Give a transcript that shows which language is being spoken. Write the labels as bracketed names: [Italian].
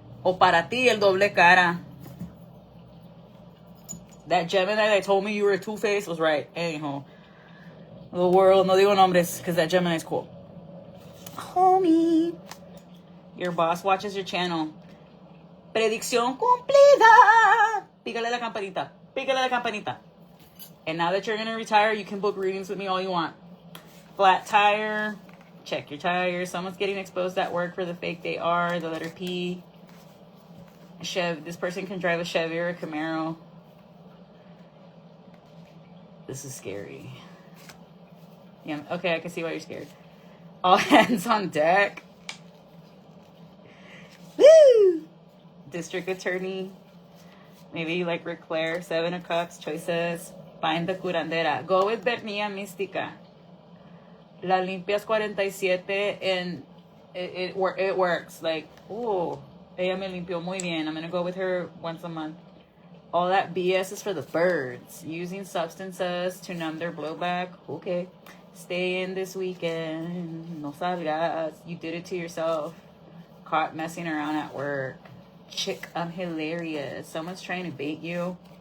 [Spanish] O para ti el doble cara. [English] That Gemini that told me you were a two-faced was right. Anyhow. The world. [Spanish] No digo nombres [English] because that Gemini's cool. Homie. Your boss watches your channel. [Spanish] Predicción cumplida. Pícale la campanita. Pícale la campanita. [English] And now that you're going to retire, you can book readings with me all you want. Flat tire. Check your tires. Someone's getting exposed at work for the fake they are. The letter P. This person can drive a Chevy or a Camaro. This is scary. Yeah, okay, I can see why you're scared. All hands on deck. Woo! District attorney. Maybe like Ric Flair. 7 of Cups. Choices. Find the curandera. Go with Bernia Mística. [Spanish] La limpias [English] 47 and it works. Like, ooh, [Spanish] ella me limpió muy bien. [English] I'm going to go with her once a month. All that BS is for the birds. Using substances to numb their blowback. Okay. Stay in this weekend. [Spanish] No salgas. [English] You did it to yourself. Caught messing around at work. Chick, I'm hilarious. Someone's trying to bait you.